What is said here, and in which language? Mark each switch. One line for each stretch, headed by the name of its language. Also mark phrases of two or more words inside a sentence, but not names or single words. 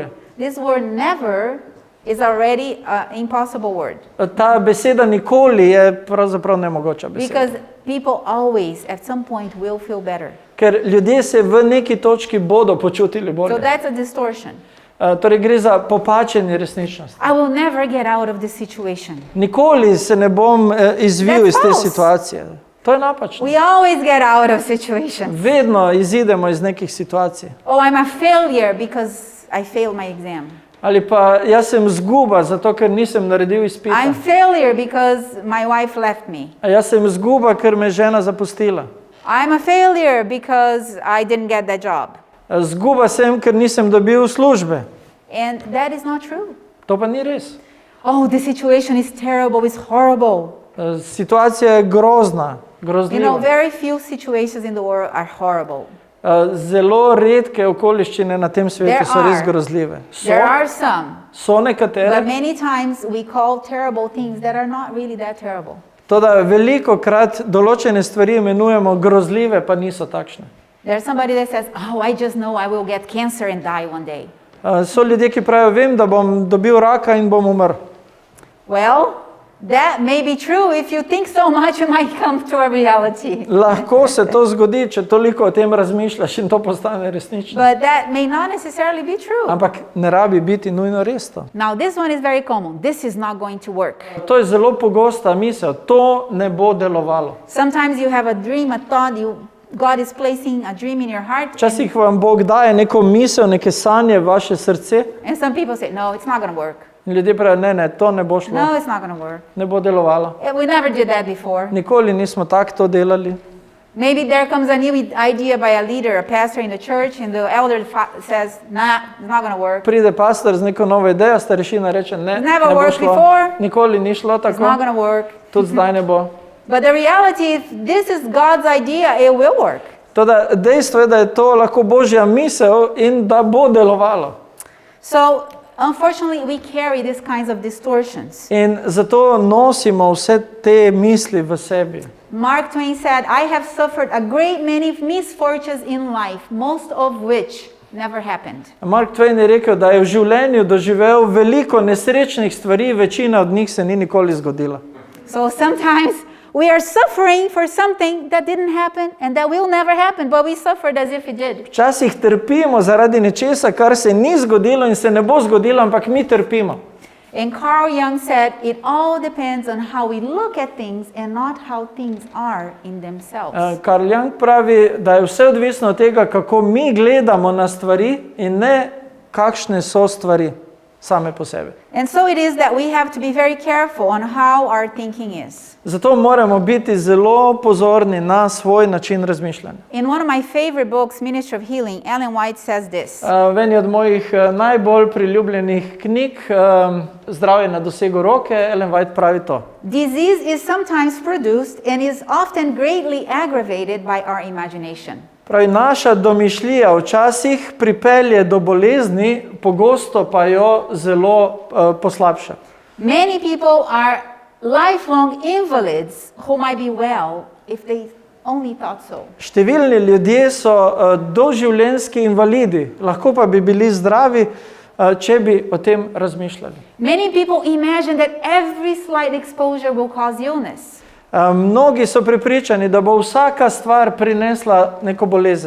English: This word never is already an impossible word.
Slovenian: Ta beseda nikoli je pravzaprav nemogoča beseda.
English: Because people always at some point will feel better.
Slovenian: Ker ljudje se v neki točki bodo počutili bolje.
English: So that's a distortion.
Slovenian: Torej gre za popačenje resničnosti.
English: I will never get out of this situation.
Slovenian: Nikoli se ne bom izvil
English: That's
Slovenian: iz te
English: false.
Slovenian: situacije. To je napačno.
English: We always get out of situations.
Slovenian: Vedno izidemo iz nekih situacij.
English: Oh, I'm a failure because I failed my exam.
Slovenian: Ali pa jaz sem zguba, zato ker nisem naredil izpita.
English: I'm failure because my wife left me.
Slovenian: Jaz sem zguba, ker me je žena zapustila.
English: I'm a failure because I didn't get that job.
Slovenian: Zguba sem, ker nisem dobil službe.
English: And that is not true.
Slovenian: To pa ni res.
English: Oh, the situation is terrible, it's horrible.
Slovenian: Situacija je grozna,
English: You know,
Slovenian: grozljiva.
English: very few situations in the world are horrible.
Slovenian: Zelo redke okoliščine na tem svetu so res grozljive.
English: There are some, So but
Slovenian: nekatere,
English: many times we call terrible things that are not really that terrible.
Slovenian: toda veliko krat določene stvari imenujemo grozljive, pa niso takšne.
English: There's somebody that says, oh, I just know I will get cancer and die one day.
Slovenian: So ljudje, ki pravijo, vem, da bom dobil raka in bom umrl.
English: Well, that may be true. If you think so much, you might come to a reality.
Slovenian: Lahko se to zgodi, če toliko o tem razmišljaš in to postane resnično.
English: But that may not necessarily be true.
Slovenian: Ampak ne rabi biti nujno res to.
English: Now, this one is very common. This is not going to work.
Slovenian: To je zelo pogosta misel, to ne bo delovalo.
English: Sometimes you have a dream, a thought, God is placing a dream in your heart.
Slovenian: Včasih vam Bog daje neko misel, neke sanje v vaše srce
English: And some people say, no, it's not going to work.
Slovenian: in ljudje pravijo, ne, to ne bo šlo,
English: No, it's not going to work.
Slovenian: ne bo delovalo.
English: We never did that before.
Slovenian: Nikoli nismo tako to delali.
English: Maybe there comes a new idea by a leader, a pastor in the church, and the elder says, nah, it's not going to work.
Slovenian: Pride pastor z neko novo idejo, starešina reče, ne,
English: Never
Slovenian: ne bo
English: worked
Slovenian: šlo.
English: before.
Slovenian: Nikoli ni šlo
English: It's not
Slovenian: tako,
English: going to work.
Slovenian: tudi zdaj ne bo.
English: But the reality is, this is God's idea, it will work.
Slovenian: Toda dejstvo je, da je to lahko Božja misel in da bo delovalo.
English: So, unfortunately, we carry these kinds of distortions.
Slovenian: In zato nosimo vse te misli v sebi.
English: Mark Twain said, I have suffered a great many misfortunes in life, most of which never happened.
Slovenian: Mark Twain je rekel, da je v življenju doživel veliko nesrečnih stvari, večina od njih se ni nikoli zgodila.
English: So sometimes we are suffering for something that didn't happen and that will never happen, but we suffered as if it did.
Slovenian: Včasih trpimo zaradi nečesa, kar se ni zgodilo in se ne bo zgodilo, ampak mi trpimo.
English: And Carl Jung said, it all depends on how we look at things and not how things are in themselves.
Slovenian: Karl Jung pravi, da je vse odvisno od tega, kako mi gledamo na stvari in ne kakšne so stvari same po sebi.
English: And so it is that we have to be very careful on how our thinking is.
Slovenian: Zato moramo biti zelo pozorni na svoj način razmišljanja.
English: In one of my favorite books, Ministry of Healing, Ellen White says this.
Slovenian: V eni od mojih najbolj priljubljenih knjig, Zdravje na dosegu roke, Ellen White pravi to.
English: Disease is sometimes produced and is often greatly aggravated by our imagination.
Slovenian: Pravi, naša domišljija včasih pripelje do bolezni, pogosto pa jo zelo poslabša.
English: Many people are lifelong invalids who might be well if they only thought so.
Slovenian: Številni ljudje so doživljenjski invalidi, lahko pa bi bili zdravi, če bi o tem razmišljali.
English: Many people imagine that every slight exposure will cause illness.
Slovenian: Mnogi so prepričani, da bo vsaka stvar prinesla neko bolezen.